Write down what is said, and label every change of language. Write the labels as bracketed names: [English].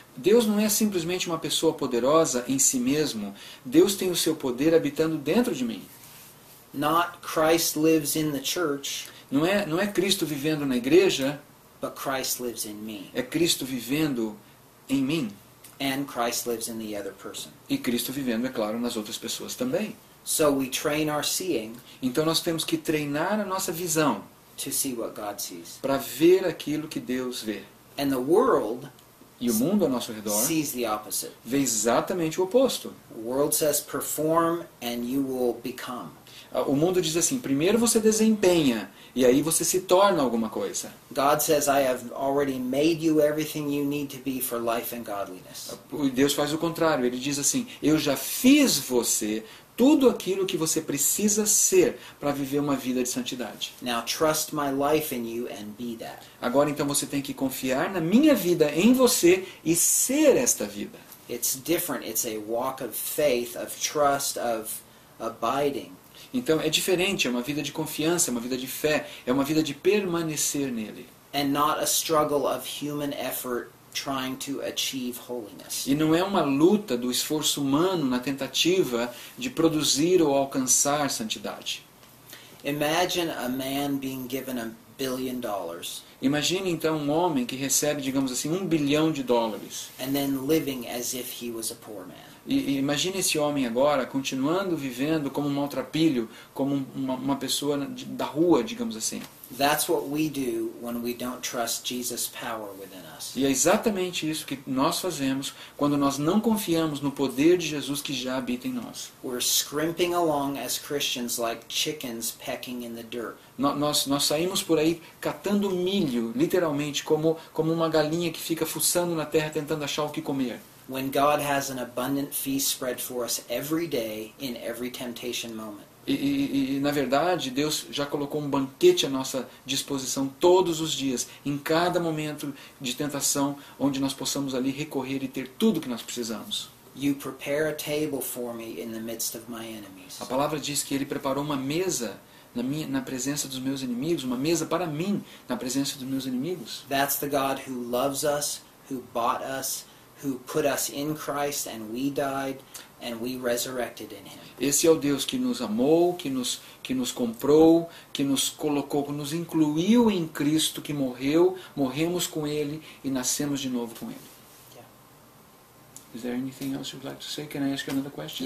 [Portuguese] Deus não é simplesmente uma pessoa poderosa em si mesmo. Deus tem o seu poder habitando dentro de mim. [English] Not Christ lives in the church, [Portuguese] Não é Cristo vivendo na igreja, [English] but Christ lives in me. [Portuguese] é Cristo vivendo em mim [English] and Christ lives in the other person. [Portuguese] e Cristo vivendo, é claro, nas outras pessoas também. [English] So we train our seeing [Portuguese] Então nós temos que treinar a nossa visão [English] to see what God sees. [Portuguese] para ver aquilo que Deus vê. [English] And the world [Portuguese] E o mundo ao nosso redor [English] sees the opposite. [Portuguese] vê exatamente o oposto. [English] The world says perform and you will become. [Portuguese] O mundo diz assim, primeiro você desempenha e aí você se torna alguma coisa. [English] God says, I have already made you everything you need to be for life and godliness. [Portuguese] Deus faz o contrário, ele diz assim, eu já fiz você tudo aquilo que você precisa ser para viver uma vida de santidade. [English] Now trust my life in you and be that. [Portuguese] Agora então você tem que confiar na minha vida em você e ser esta vida. [English] It's different. It's a walk of faith, of trust, of abiding. [Portuguese] Então é diferente, é uma vida de confiança, é uma vida de fé, é uma vida de permanecer nele. [English] And not a struggle of human effort trying to achieve holiness. [Portuguese] E não é uma luta do esforço humano na tentativa de produzir ou alcançar santidade. [English] Imagine a man being given $1 billion [Portuguese] Imagine então um homem que recebe, digamos assim, $1 bilhão [English] and then living as if he was a poor man. [Portuguese] E imagine esse homem agora continuando vivendo como um maltrapilho, como uma pessoa da rua, digamos assim. [English] That's what we do when we don't trust Jesus' power within us. [Portuguese] E é exatamente isso que nós fazemos quando nós não confiamos no poder de Jesus que já habita em nós. [English] We're scrimping along as Christians like chickens pecking in the dirt. [Portuguese] Nós saímos por aí catando milho, literalmente, como uma galinha que fica fuçando na terra tentando achar o que comer. [English] When God has an abundant feast spread for us every day in every temptation moment. [Portuguese] E na verdade, Deus já colocou um banquete à nossa disposição todos os dias, em cada momento de tentação, onde nós possamos ali recorrer e ter tudo que nós precisamos. [English] You prepare a table for me in the midst of my enemies. [Portuguese] A palavra diz que Ele preparou uma mesa na presença dos meus inimigos, uma mesa para mim na presença dos meus inimigos. [English] That's the God who loves us, who bought us, who put us in Christ and we died and we resurrected in Him. [Portuguese] Esse é o Deus que nos amou, que nos comprou, que nos colocou, que nos incluiu em Cristo, que morreu, morremos com Ele e nascemos de novo com Ele. [English] Yeah. Is there anything else you'd like to say? Can I ask you another question?